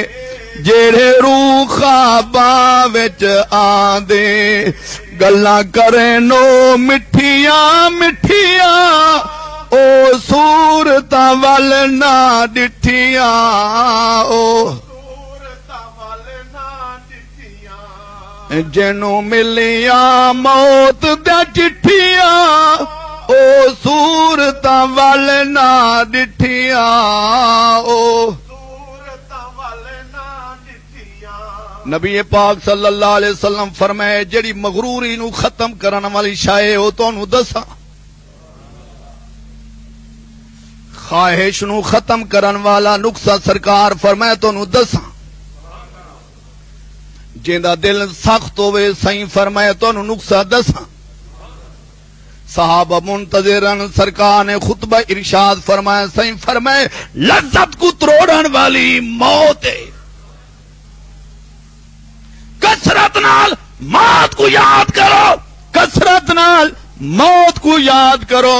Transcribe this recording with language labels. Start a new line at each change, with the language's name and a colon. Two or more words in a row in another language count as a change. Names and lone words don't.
Punjabi: جڑے روح خواباں وچ آندے گلاں کریں نو مٹھیاں مٹھیاں او صورتاں ول نہ ڈٹھیاں. او جنوں ملیاں موت دیا چٹھیاں او صورتاں ول نہ ڈٹھیاں. او نبی پاک
Arabic: صلی اللہ علیہ وسلم
Punjabi: فرمائے جڑی مغروری نو ختم کرن والی شے او تانوں دساں. خواہش نو ختم کرن والا نقصہ سرکار فرمائے تانوں دساں. جیندا دل سخت ہوئے سائیں فرمائے تانوں نقصہ دساں. صحابہ منتظرن سرکار نے خطبہ ارشاد فرمایا. سائیں فرمائے لذت کو تروڑن والی موت ہے. کثرت نال موت کو یاد کرو. کثرت نال موت کو یاد کرو.